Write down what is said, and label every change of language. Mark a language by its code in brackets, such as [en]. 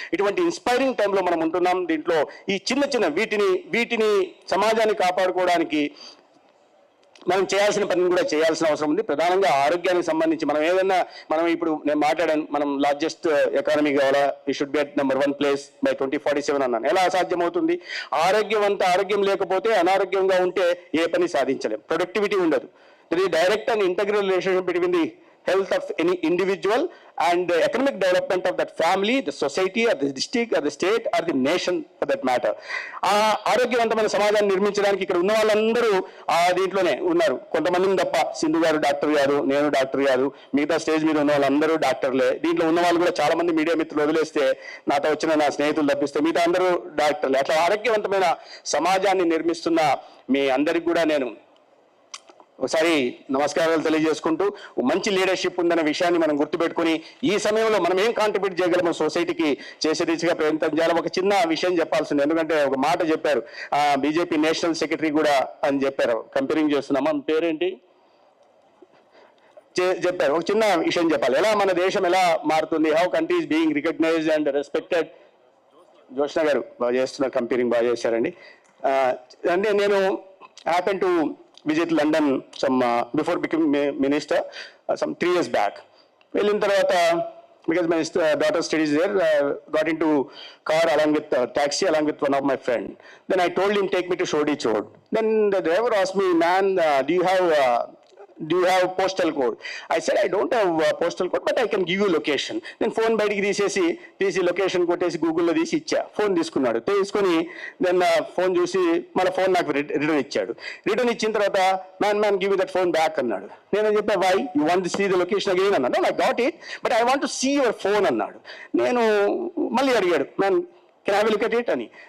[te] ఇటువంటి ఇన్స్పైరింగ్ టైంలో మనం ఉంటున్నాం. దీంట్లో ఈ చిన్న వీటిని సమాజాన్ని కాపాడుకోవడానికి మనం చేయాల్సిన పని కూడా చేయాల్సిన అవసరం ఉంది. ప్రధానంగా ఆరోగ్యానికి సంబంధించి మనం ఇప్పుడు నేను మాట్లాడాను, మనం లార్జెస్ట్ ఎకానమీ కావాలా, [en] ఈ should be at number 1 place by 2047 [te] అన్నాను. ఎలా సాధ్యమవుతుంది? ఆరోగ్యం లేకపోతే అనారోగ్యంగా ఉంటే ఏ పని సాధించలేం, ప్రొడక్టివిటీ ఉండదు. [en] There is direct and integral relationship between the health of any individual and the economic development of that family, the society, or the district, or the state, or the nation for that matter. [te] ఆరోగ్యవంతమైన సమాజాన్ని నిర్మించడానికి ఇక్కడ ఉన్న వాళ్ళందరూ దీంట్లోనే ఉన్నారు. కొంతమందిని తప్ప, సింధు గారు డాక్టర్ గారు, నేను డాక్టర్ గారు, మిగతా స్టేజ్ మీద ఉన్న వాళ్ళందరూ డాక్టర్లే. దీంట్లో ఉన్న వాళ్ళు కూడా చాలా మంది మీడియా మిత్రులు వదిలేస్తే, నాతో వచ్చిన నా స్నేహితులు తప్పిస్తే మిగతా అందరూ డాక్టర్లే. అట్లా ఆరోగ్యవంతమైన సమాజాన్ని నిర్మిస్తున్న మీ అందరికి కూడా నేను ఒకసారి నమస్కారాలు తెలియజేసుకుంటూ, మంచి లీడర్షిప్ ఉందనే విషయాన్ని మనం గుర్తుపెట్టుకుని ఈ సమయంలో మనం ఏం కాంట్రిబ్యూట్ చేయగలమో సొసైటీకి చేసే దిశగా ప్రయత్నం చేయాలి. ఒక చిన్న విషయం చెప్పాల్సింది, ఎందుకంటే ఒక మాట చెప్పారు, బీజేపీ నేషనల్ సెక్రటరీ కూడా అని చెప్పారు, కంపేరింగ్ చేస్తున్నామా, పేరేంటి చెప్పారు. ఒక చిన్న విషయం చెప్పాలి, ఎలా మన దేశం ఎలా మారుతుంది, [en] How country is being recognised and respected. [te] Joshna గారు బాగా చేస్తున్నారు, కంపేరింగ్ బాగా చేశారండి. అంటే నేను [en] Happen to visit London before becoming minister some 3 years back. [te] వెళ్ళిన తర్వాత, [en] because my daughter studies there, got into car along with taxi along with one of my friend. Then I told him take me to Shodi Chowd. Then the driver asked me, man, do you have postal code? I said I don't have postal code, but I can give you location. Then phone [te] బయటికి తీసి location కొట్టేసి గూగుల్లో తీసి ఇచ్చా. Phone తీసుకున్నాడు, తీసుకొని then phone చూసి మళ్ళీ ఫోన్ నాకు రిటర్న్ ఇచ్చాడు. [en] return [te] ఇచ్చిన తర్వాత [en] man give that phone back [te] అన్నాడు. నేను చెప్పా, [en] Why you want to see the location again అన్నాడు. I got it, but I want to see your phone [te] అన్నాడు. నేను మళ్ళీ అడిగాడు, [en] Man can have a look at it అని.